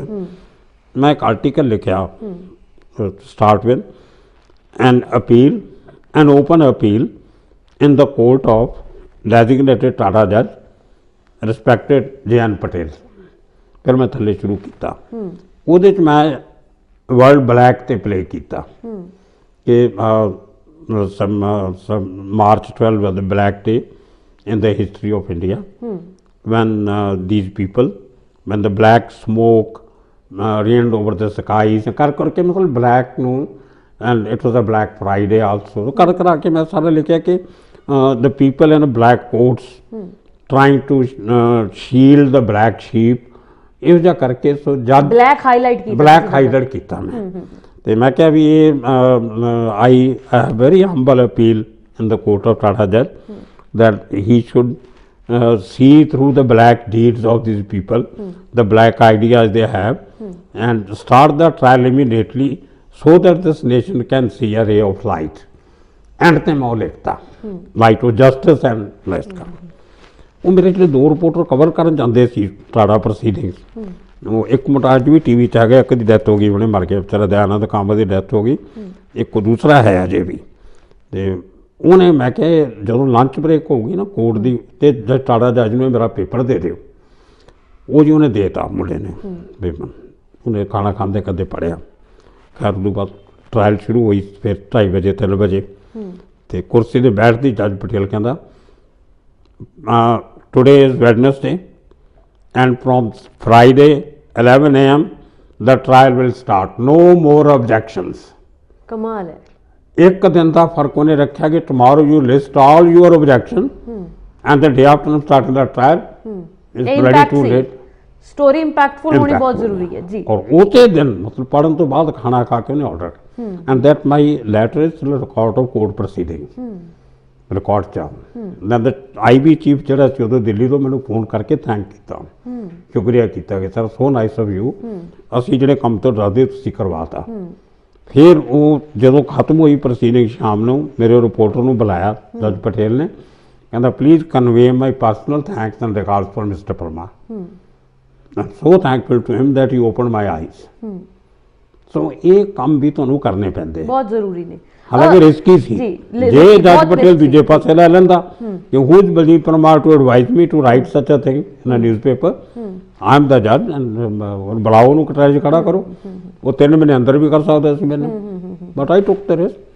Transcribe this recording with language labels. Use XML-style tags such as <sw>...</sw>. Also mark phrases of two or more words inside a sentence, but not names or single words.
<pa>ਮੈਂ ਇੱਕ ਆਰਟੀਕਲ ਲਿਖਿਆ,</pa> <en>start with an appeal, an open appeal in the court of designated TADA judge respected JN ਪਟੇਲ।</en> <pa>ਫਿਰ ਮੈਂ ਥੱਲੇ ਸ਼ੁਰੂ ਕੀਤਾ। ਉਹਦੇ 'ਚ ਮੈਂ ਵਰਲਡ ਬਲੈਕ ਤੇ ਪਲੇ ਕੀਤਾ ਕਿ ਮਾਰਚ 12</pa> <en>was the black day in the history of India, when these people, when the black smoke reigned over the skies,</en> <pa>ਕਰ ਕਰਕੇ ਮਤਲਬ ਬਲੈਕ ਨੂੰ,</pa> <en>and it was a black Friday also,</en> <pa>ਕਰ ਕਰਾ ਕੇ ਮੈਂ ਸਾਰਾ ਲਿਖਿਆ ਕਿ</pa> <en>the people in black coats trying to shield the black sheep,</en> <pa>ਇਹੋ ਜਿਹਾ ਕਰਕੇ। ਸੋ ਜਦ</pa> <en>black highlight</en> <pa>ਕੀਤਾ ਮੈਂ, ਤੇ ਮੈਂ ਕਿਹਾ ਵੀ ਇਹ</pa> <en>I have very humble appeal in the court of TADA judge that he should see through the black deeds of these people, the black ideas they have, and start the trial immediately so that this nation can see a ray of light.</en> <pa>And ਤੇ ਮੈਂ ਉਹ ਲਿਖਤਾ,</pa> <en>light of justice and light का।</en> <pa>ਉਹ ਮੇਰੇ ਜਿਹੜੇ ਦੋ ਰਿਪੋਰਟਰ ਕਵਰ ਕਰਨ ਜਾਂਦੇ ਸੀ ਟਾਟਾ ਪ੍ਰੋਸੀਡਿੰਗਸ, ਉਹ ਇੱਕ ਮੁੰਡਾ ਅੱਜ ਵੀ TV 'ਚ ਆ ਗਿਆ, ਇੱਕ ਦੀ ਡੈਥ ਹੋ ਗਈ, ਉਹਨੇ ਮਰ ਗਿਆ ਵਿਚਾਰਾ, ਦਇਆਨੰਦ ਕਾਂਬਾ ਦੀ ਡੈਥ ਹੋ ਗਈ, ਇੱਕ ਦੂਸਰਾ ਹੈ ਅਜੇ ਵੀ। ਤੇ ਉਹਨੇ, ਮੈਂ ਕਿਹਾ ਜਦੋਂ</pa> <en>lunch break</en> <pa>ਹੋਊਗੀ ਨਾ ਕੋਰਟ ਦੀ, ਤੇ ਜਦ ਟਾਟਾ ਜੱਜ ਨੂੰ ਮੇਰਾ ਪੇਪਰ ਦੇ ਦਿਓ। ਉਹ ਜੀ ਉਹਨੇ ਦੇਤਾ ਮੁੰਡੇ ਨੇ ਪੇਪਰ, ਉਹਨੇ ਖਾਣਾ ਖਾਂਦੇ ਕਦੇ ਪੜ੍ਹਿਆ। ਖੈਰ ਉਦੋਂ ਬਾਅਦ ਟਰਾਇਲ ਸ਼ੁਰੂ ਹੋਈ, ਫਿਰ 2:30 ਵਜੇ 3 ਵਜੇ, ਤੇ ਕੁਰਸੀ 'ਤੇ ਬੈਠਦੀ ਜੱਜ ਪਟੇਲ ਕਹਿੰਦਾ</pa> <en>today is Wednesday and from Friday 11 AM the trial will start, no more objections।</en> <pa>ਕਮਾਲ ਹੈ। ਇੱਕ ਦਿਨ ਦਾ ਫਰਕ ਉਹਨੇ ਰੱਖਿਆ ਕਿ</pa> <en>tomorrow you list all your objection and the day after starting the trial is ready to late। story impactful</en> <pa>ਹੋਣੀ ਬਹੁਤ ਜ਼ਰੂਰੀ ਹੈ ਜੀ। ਔਰ ਉਸੇ ਦਿਨ ਮਤਲਬ ਪੜ੍ਹਨ ਤੋਂ ਬਾਅਦ ਖਾਣਾ ਖਾ ਕੇ ਉਹਨੇ ਆਰਡਰ,</pa> <en>and that my letter is still a record of court proceedings,</en> <pa>ਰਿਕਾਰਡ 'ਚ ਆ। ਮੈਂ IB ਚੀਫ ਜਿਹੜਾ ਸੀ ਉਦੋਂ ਦਿੱਲੀ ਤੋਂ ਮੈਨੂੰ ਫੋਨ ਕਰਕੇ ਥੈਂਕ ਕੀਤਾ, ਸ਼ੁਕਰੀਆ ਕੀਤਾ ਕਿ</pa> <en>sir so nice of you,</en> <pa>ਅਸੀਂ ਜਿਹੜੇ ਕੰਮ ਤੋਂ ਡਰਦੇ ਤੁਸੀਂ ਕਰਵਾਤਾ। ਫਿਰ ਉਹ ਜਦੋਂ ਖਤਮ ਹੋਈ ਪ੍ਰੋਸੀਡਿੰਗ ਸ਼ਾਮ ਨੂੰ, ਮੇਰੇ ਰਿਪੋਰਟਰ ਨੂੰ ਬੁਲਾਇਆ ਜੱਜ ਪਟੇਲ ਨੇ, ਕਹਿੰਦਾ</pa> <en>please convey my personal thanks and regards for Mister Parma, I'm so thankful to him that he opened my eyes।</en> <pa>ਸੋ ਇਹ ਕੰਮ ਵੀ ਤੁਹਾਨੂੰ ਕਰਨੇ ਪੈਂਦੇ, ਬਹੁਤ ਜ਼ਰੂਰੀ ਨੇ। ਹਾਲਾਂਕਿ ਰਿਸਕੀ ਸੀ। ਜੇ ਜੱਜ ਪਟੇਲ ਦੂਜੇ ਪਾਸੇ ਲੈ ਲੈਂਦਾ ਕਿ</pa> <en>who is Baljit Parmar to advise me to write such a thing in a newspaper, I am the judge</en> <pa>ਐਂਡ ਬੁਲਾਓ ਉਹਨੂੰ ਕਟਾਰੇ 'ਚ ਖੜਾ ਕਰੋ, ਉਹ 3 ਮਹੀਨੇ ਅੰਦਰ ਵੀ ਕਰ ਸਕਦਾ ਸੀ ਮੈਨੂੰ,</pa> <en>but I took the risk.</en>